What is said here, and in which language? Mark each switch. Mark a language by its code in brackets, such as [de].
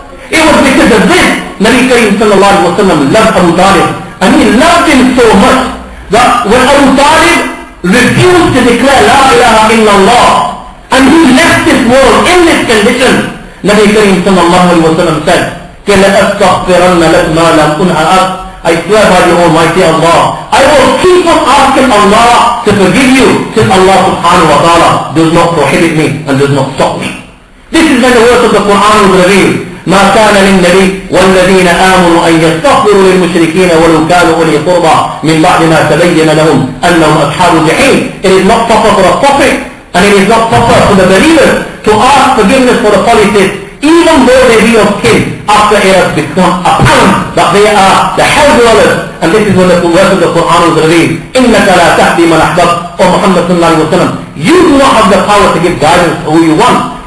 [en] It was because of this Nabi Kareem sallallahu alayhi wa sallam loved Abu Talib, and he loved him so much that when Abu Talib refused to declare La ilaha illallah and he left this world in this condition, Nabi Kareem sallallahu alayhi wa sallam said, [ar] لَأَسْتَغْفِرَنَّ لَكْ مَا لَمْ أُنْهَ [en] I swear by the Almighty Allah, I will keep on asking Allah to forgive you till Allah subhanahu wa ta'ala does not prohibit me and does not stop me. This is when the words of the Quran was revealed. [ar] ما كان للنبي والذين آمنوا أن يستغفروا للمشركين ولو كانوا أولي قربى من بعد ما تبين لهم أنهم أصحاب الجحيم. [en] It is not proper for a prophet and it is not proper for the believers to ask forgiveness for the polytheists, even though they be of kin, after it has become apparent that they are the hell dwellers. And this is when the verse of the Quran was revealed. [ar] إِنَّكَ لَا تَهْدِي مَنْ أَحْبَبْتَ. [en] O Muhammad sallallahu alayhi wa sallam, you do not have the power to give guidance to who you want.